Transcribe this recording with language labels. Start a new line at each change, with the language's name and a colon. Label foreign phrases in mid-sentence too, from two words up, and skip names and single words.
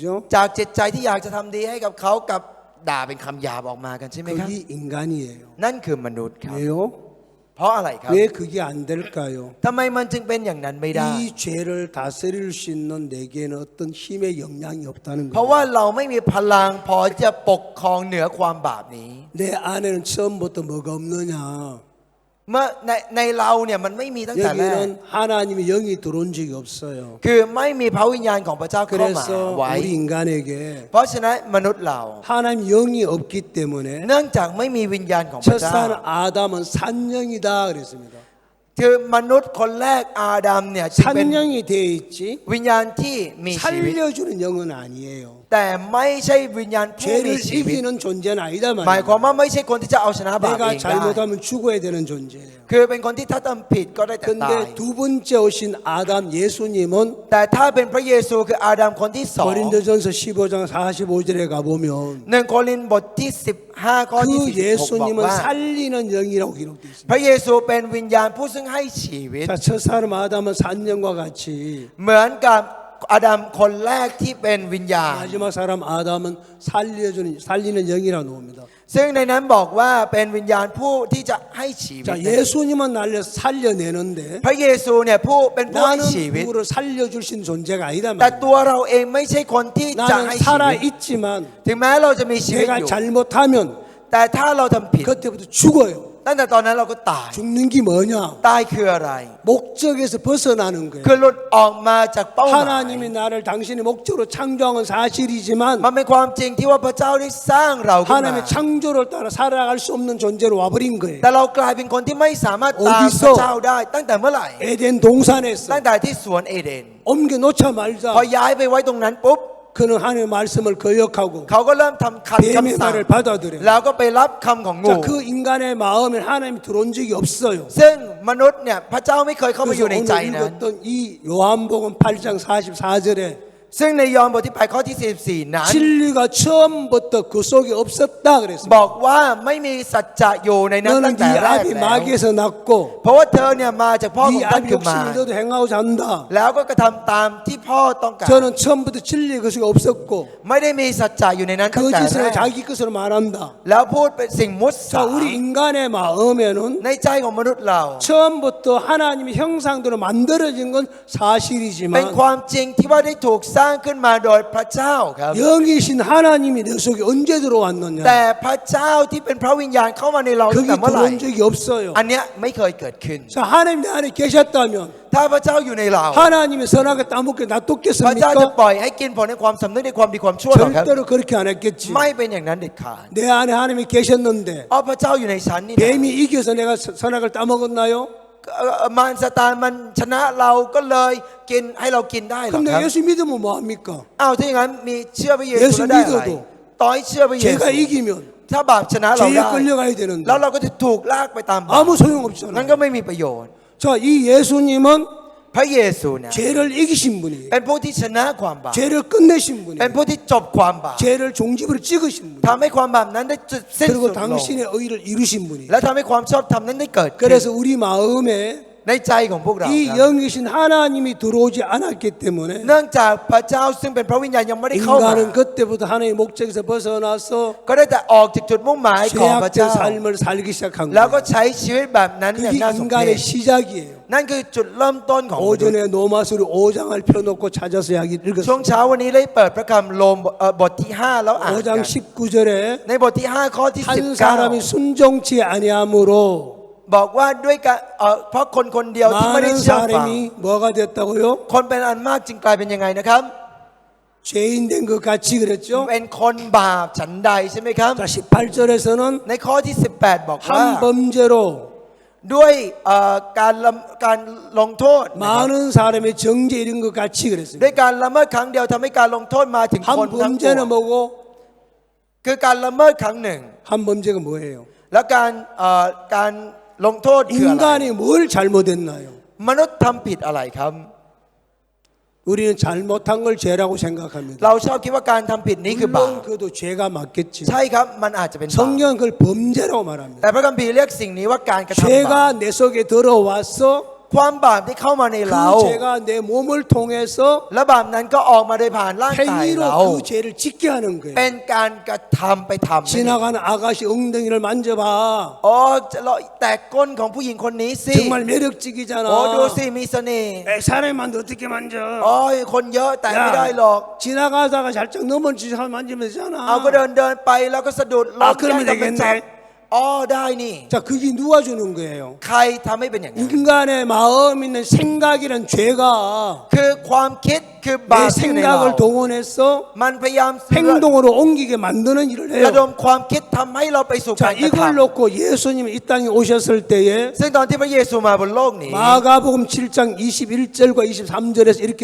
Thai: จากจิตใจที่อยากจะทำดีให้กับเขากับด่าเป็นคำหยาบออกมากันใช่ไหมครับ
Korean: 그게 인간이에요.
Thai: นั่นคือมนุษย์ครับ
Korean: 왜요?
Thai: เพราะอะไรครับ
Korean: 왜 그게 안 될까요?
Thai: ทำไมมันจึงเป็นอย่างนั้นไม่ได้
Korean: 이 죄를 다스릴 수 있는 내게는 어떤 힘의 역량이 없다는
Thai: เพราะว่า
Korean: 거예요.
Thai: เราไม่มีพลังพอจะปกครองเหนือความบาปนี้
Korean: 내 안에는 처음부터 뭐가 없느냐?
Thai: เมื่อในเราเนี่ยมันไม่มีตั้งแต่แรก
Korean: 여기는 하나님의 영이 들어온 적이 없어요.
Thai: คือไม่มีพระวิญญาณของพระเจ้าเข้ามา
Korean: 그래서
Thai: ไว้
Korean: 우리 인간에게
Thai: เพราะฉะนั้นมนุษย์เรา
Korean: 하나님 영이 없기 때문에
Thai: เนื่องจากไม่มีวิญญาณของพระเจ้า
Korean: 첫산 아담은 산영이다 그랬습니다.
Thai: คือมนุษย์คนแรกอาดัมเนี่ยจึงเป็น
Korean: 산영이 되어 있지
Thai: วิญญาณที่มีชีวิต
Korean: 살려주는 영은 아니에요.
Thai: แต่ไม่ใช่วิญญาณผู้มี
Korean: 죄를
Thai: ชีวิต
Korean: 이기는 존재는 아니다
Thai: หมาย
Korean: 말이에요.
Thai: ความว่าไม่ใช่คนที่จะเอาชนะบาป
Korean: 내가
Thai: เองได้
Korean: 잘못하면 죽어야 되는 존재예요.
Thai: คือเป็นคนที่ถ้าทำผิดก็ได้แต่ตาย
Korean: 근데 두 번째 오신 아담 예수님은
Thai: แต่ถ้าเป็นพระเยซูคืออาดัมคนที่สอง
Korean: 고린도전서 15장 45절에 가보면
Thai: หนึ่งโครินธ์บทที่15ข้อที่
Korean: 그
Thai: 46บอก
Korean: 예수님은
Thai: ว่า
Korean: 살리는 영이라고 기록되어 있습니다.
Thai: พระเยซูเป็นวิญญาณผู้ซึ่งให้ชีวิต
Korean: 자, 첫사람 아담은 산영과 같이
Thai: เหมือนกับอาดัมคนแรกที่เป็นวิญญาณ
Korean: 마지막 사람 아담은 살리는 영이라고 나옵니다.
Thai: ซึ่งในนั้นบอกว่าเป็นวิญญาณผู้ที่จะให้ชีวิต
Korean: 자, 예수님은 나를 살려내는데
Thai: พระเยซูเนี่ยผู้เป็นผู้ให้
Korean: 나는
Thai: ชีวิต
Korean: 누구를 살려주신 존재가 아니다
Thai: แต่
Korean: 말이에요.
Thai: ตัวเราเองไม่ใช่คนที่จะ
Korean: 나는
Thai: ให้ชีวิต
Korean: 살아있지만
Thai: ถึงแม้เราจะมีชีวิต
Korean: 내가
Thai: อยู่
Korean: 잘못하면
Thai: แต่ถ้าเราทำผิด
Korean: 그때부터 죽어요.
Thai: ตั้งแต่ตอนนั้นเราก็ตาย
Korean: 죽는 게 뭐냐?
Thai: ตายคืออะไร
Korean: 목적에서 벗어나는 거예요.
Thai: คือหลุดออกมาจากเป้าหมาย
Korean: 하나님이 나를 당신의 목적으로 창조한 건 사실이지만
Thai: มันเป็นความจริงที่ว่าพระเจ้าได้สร้างเราขึ้นมา
Korean: 하나님의 창조를 따라 살아갈 수 없는 존재로 와버린 거예요.
Thai: แต่เรากลายเป็นคนที่ไม่สามารถตาม
Korean: 어디서
Thai: พระเจ้าได้ ตั้งแต่เมื่อไหร่
Korean: 에덴 동산에서
Thai: ตั้งแต่ที่สวนเอเดน
Korean: 옮겨 놓자
Thai: พอ
Korean: 말자
Thai: ย้ายไปไว้ตรงนั้นปุ๊บ
Korean: 그는 하나님의 말씀을 거역하고
Thai: เขาก็เริ่มทำขัด
Korean: 뱀의
Thai: คำสั่ง
Korean: 말을 받아들여요.
Thai: แล้วก็ไปรับคำของงู
Korean: 자, 그 인간의 마음에 하나님이 들어온 적이 없어요.
Thai: ซึ่งมนุษย์เนี่ยพระเจ้าไม่เคยเข้ามาอ
Korean: 그래서
Thai: ยู่ในใจ
Korean: 오늘
Thai: นั้น
Korean: 읽었던 이 요한복음 8장 44절에
Thai: ซึ่งในยอห์นบทที่8ข้อที่44นั้น
Korean: 진리가 처음부터 그 속에 없었다
Thai: บ
Korean: 그랬습니다.
Thai: อกว่าไม่มีสัจจะอยู่ในนั้นตั้
Korean: 너는
Thai: งแต่
Korean: 네
Thai: แรก
Korean: 아비
Thai: แล้ว
Korean: 마귀에서 났고
Thai: เพราะว่าเธอเนี่ยมาจากพ่อของ
Korean: 네
Thai: ท่าน
Korean: 아비
Thai: คือมาร
Korean: 욕심을 너도 행하고자 한다.
Thai: แล้วก็กระทำตามที่พ่อต้องการ
Korean: 저는 처음부터 진리 그 속에 없었고
Thai: ไม่ได้มีสัจจะอยู่ในนั้นตั้งแต่แร
Korean: 거짓을
Thai: ก
Korean: 자기 것으로 말한다.
Thai: แล้วพูดเป็นสิ่งมุส
Korean: 자,
Thai: า
Korean: 우리 인간의 마음에는
Thai: ในใจของมนุษย์เรา
Korean: 처음부터 하나님의 형상대로 만들어진 건
Thai: เป็น
Korean: 사실이지만
Thai: ความจริงที่ว่าได้ถูกสร้างขึ้นมาโดยพระเจ้าครับ
Korean: 영이신 하나님이 내 속에 언제 들어왔느냐?
Thai: แต่พระเจ้าที่เป็นพระวิญญาณเข้ามาในเราตั้ง
Korean: 거기
Thai: แต่เมื่อไหร่
Korean: 들어온 적이 없어요.
Thai: อันเนี้ยไม่เคยเกิดขึ้น
Korean: 자, 하나님 내 안에 계셨다면
Thai: ถ้าพระเจ้าอยู่ในเรา
Korean: 하나님이 선하게 따먹게
Thai: พระเจ้าจะ
Korean: 놔뒀겠습니까?
Thai: ปล่อยให้กินผลในความสำนึกในความดีความชั่วหรอครับ
Korean: 절대로 그렇게 안 했겠지.
Thai: ไม่เป็นอย่างนั้นเด็ดขาด
Korean: 내 안에 하나님이 계셨는데
Thai: เพราะพระเจ้าอยู่ในฉันนี่นะ
Korean: 뱀이 이겨서 내가 선악을 따먹었나요?
Thai: มารซาตานมันชนะเราก็เลยกินให้เรากินได้หรอ
Korean: 그럼
Thai: ครับ
Korean: 내가 예수 믿으면 뭐합니까?
Thai: อ้าวถ้าอย่างนั้นมีเชื่อพระเยซู เยซู แล้วได้อะไร
Korean: 믿어도
Thai: ต่อให้เชื่อพระเยซู
Korean: 죄가 이기면
Thai: ถ้าบาปชนะเรา
Korean: 죄에
Thai: ได้
Korean: 끌려가야
Thai: แล้ว
Korean: 되는데
Thai: เราก็จะถูกลากไปตามบาป
Korean: 아무
Thai: นั้น
Korean: 소용없잖아요.
Thai: ก็ไม่มีประโยชน์
Korean: 자, 이 예수님은
Thai: พระเยซูเนี่ย
Korean: 죄를 이기신 분이에요.
Thai: เป็นผู้ที่ชนะความบาป
Korean: 죄를 끝내신
Thai: เป็น
Korean: 분이에요.
Thai: ผู้ที่จบความบาป
Korean: 죄를 종집으로 찍으신 분.
Thai: ทำให้ความบาปนั้นได้จุดสิ้น
Korean: 그리고
Thai: สุดลง
Korean: 당신의 의를 이루신 분이에요.
Thai: และทำให้ความชอบธรรมนั้นได้เกิดขึ้น
Korean: 그래서 우리 마음에
Thai: ในใจของพวกเราค
Korean: 이
Thai: รับ
Korean: 영이신 하나님이 들어오지 않았기 때문에
Thai: เนื่องจากพระเจ้าซึ่งเป็นพระวิญญาณยังไม่ได้เข้ามา
Korean: 인간은 그때부터 하나님의 목적에서 벗어나서
Thai: ก็ได้แต่ออกจากจุดมุ่งหมายของพระ
Korean: 죄악된
Thai: เจ้า
Korean: 삶을 살기 시작한
Thai: แล้วก็
Korean: 거예요.
Thai: ใช้ชีวิตแบบนั้นอย่าง
Korean: 그게
Thai: น่าสมเพช
Korean: 인간의 시작이에요.
Thai: นั่นคือจุดเริ่มต้นของมนุษย์
Korean: 오전에 노마수리 5장을 펴놓고 찾아서 이야기
Thai: ช่วง
Korean: 읽었어요.
Thai: เช้าวันนี้ได้เปิดพระคำโรมบทที่ 5 แล้วอ่านกัน
Korean: 5장 19절에
Thai: ในบทที่ 5 ข้อที่
Korean: 한 사람이
Thai: 19
Korean: 순종치 아니함으로
Thai: บอกว่าด้วยการเพราะคนคนเดียวที่ไม่ได้
Korean: 많은
Thai: เชื่อฟัง
Korean: 사람이 뭐가 됐다고요?
Thai: คนเป็นอันมากจึงกลายเป็นยังไงนะครับ
Korean: 죄인 된 것 같이 그랬죠?
Thai: เป็นคนบาปฉันใดใช่ไหมครับ
Korean: 자, 18절에서는
Thai: ในข้อที่ 18 บอกว่า
Korean: 한 범죄로
Thai: ด้วยการลงโทษนะครับ
Korean: 많은 사람의 정죄 이런 것 같이
Thai: ด้ว
Korean: 그랬습니다.
Thai: ยการละเมิดครั้งเดียวทำให้การลงโทษมาถึงคน
Korean: 한
Thai: ทั้งปว
Korean: 범죄는
Thai: ง
Korean: 뭐고?
Thai: คือการละเมิดครั้งหนึ่ง
Korean: 한 범죄가 뭐예요?
Thai: แล้วการลงโทษคืออะไร
Korean: 인간이 뭘 잘못했나요?
Thai: มนุษย์ทำผิดอะไรครับ
Korean: 우리는 잘못한 걸 죄라고 생각합니다.
Thai: เราชอบคิดว่าการทำผิดนี้คือบาป
Korean: 물론 그것도 죄가 맞겠지.
Thai: ใช่ครับมันอาจจะเป็นบาป
Korean: 성경은 그걸 범죄라고 말합니다.
Thai: แต่พระคัมภีร์เรียกสิ่งนี้ว่าการกระทำบาป
Korean: 죄가 내 속에 들어와서
Thai: ความบาปที่เข้ามาในเรา
Korean: 그 죄가 내 몸을 통해서
Thai: และบาปนั้นก็ออกมาโดยผ่านร่างกายเรา
Korean: 행위로 그 죄를 짓게 하는
Thai: เป็
Korean: 거예요.
Thai: นการกระทำไปทำนั่นเอง
Korean: 지나가는 아가씨 엉덩이를 만져봐.
Thai: อ๋อแต่ก้นของผู้หญิงคนนี้สิ
Korean: 정말 매력적이잖아.
Thai: โอ้ดูสิมีเสน่ห์
Korean: 사람이 만데 어떻게 만져?
Thai: โอ้ยคนเยอะแต่ไม่ได้หรอก
Korean: 지나가다가 살짝 넘어지지 만지면
Thai: เอา
Korean: 되잖아.
Thai: ก็เดินไปแล้วก็สะดุดล้ม
Korean: 그러면
Thai: แก้มไปจับ
Korean: 되겠네.
Thai: อ๋อได้นี่
Korean: 자, 그게 누가 주는 거예요?
Thai: ใครทำให้เป็นอย่างนั้น
Korean: 인간의 마음 있는 생각이란 죄가
Thai: คือความคิดคือบา
Korean: 내
Thai: ปที่อยู่ในเรา
Korean: 생각을 동원해서
Thai: มันพยายาม
Korean: 행동으로 옮기게 만드는 일을
Thai: ระด
Korean: 해요.
Thai: มความคิดทำให้เราไปสู่การ
Korean: 자,
Thai: กระท
Korean: 이걸 놓고 예수님이 이 땅에 오셨을 때에
Thai: ำซึ่งตอนที่พระเยซูมาบนโลกนี้
Korean: 마가복음 7장 21절과 23절에서 이렇게